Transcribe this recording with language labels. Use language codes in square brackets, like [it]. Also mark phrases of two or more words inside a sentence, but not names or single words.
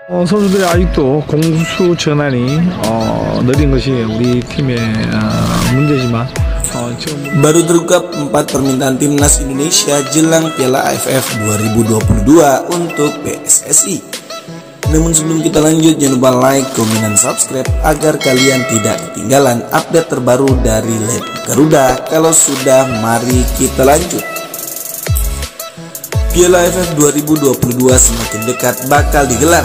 [ko] 선수들이 아직도 공수 전환이 느린 것이 우리 팀의 문제지만 지금 [id] baru terungkap 4 permintaan timnas Indonesia jelang Piala AFF 2022 untuk PSSI. Namun sebelum kita lanjut, jangan lupa like, komen, dan subscribe agar kalian tidak ketinggalan update terbaru dari Lab Garuda. Kalau sudah, mari kita lanjut. Piala AFF 2022 semakin dekat bakal digelar.